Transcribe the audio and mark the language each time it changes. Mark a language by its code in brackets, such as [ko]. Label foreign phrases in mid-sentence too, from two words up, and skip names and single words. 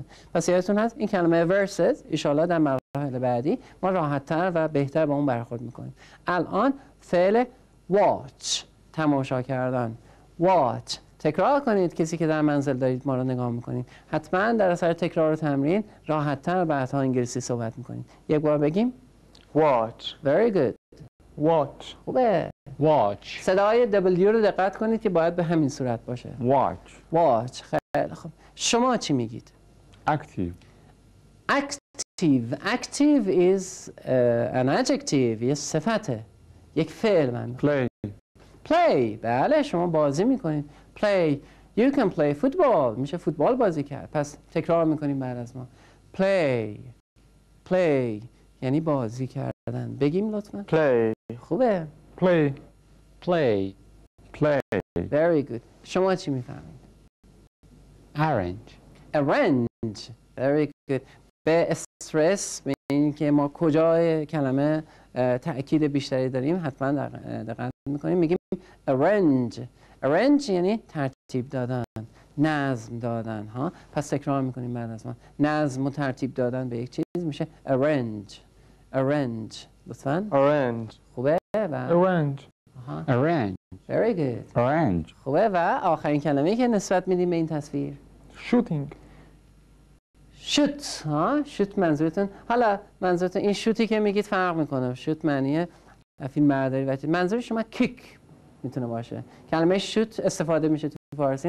[fa] پس یادتون هست این کلمه versus ان در مراحل بعدی ما راحت‌تر و بهتر با اون برخورد میکنیم. الان فعل watch تماشا کردن. watch تکرار کنید. کسی که در منزل دارید ما رو نگاه میکنید حتما در اثر تکرار و تمرین راحت‌تر بعدها انگلیسی صحبت میکنید. یک بار بگیم watch [en] very good. [fa] watch خوبه. Watch. صدای W رو دقت کنید که باید به همین صورت باشه. watch خیلی خوب. شما چی میگید؟ active [en] is an adjective. [fa] یه صفته، یک فعل. من play بله شما بازی میکنید. [en] play you can play football [fa] میشه فوتبال بازی کرد. پس تکرار میکنیم بعد از ما play یعنی بازی کردن. بگیم لطفا. play خوبه. Play. [en] very good. [fa] شما چی میفهمید؟ [en] arrange very good. [fa] به استرس به این که ما کجای کلمه تأکید بیشتری داریم حتما دقت میکنیم. میگیم arrange یعنی ترتیب دادن، نظم دادن ها. پس تکرار میکنیم بعد از ما. نظم و ترتیب دادن به یک چیز میشه arrange لطفاً. orange خوبه. و Arrange. آها. Arrange. [en] Very good. [fa] Arrange. خوبه. و آخرین کلمه‌ای که نسبت میدیم به این تصویر Shooting. شوت. ها شوت منظورتون، حالا منظورتون این شوتی که میگید فرق میکنه. شوت معنی فیلم برداری و منظور شما کیک میتونه باشه. کلمه شوت استفاده میشه تو فارسی؟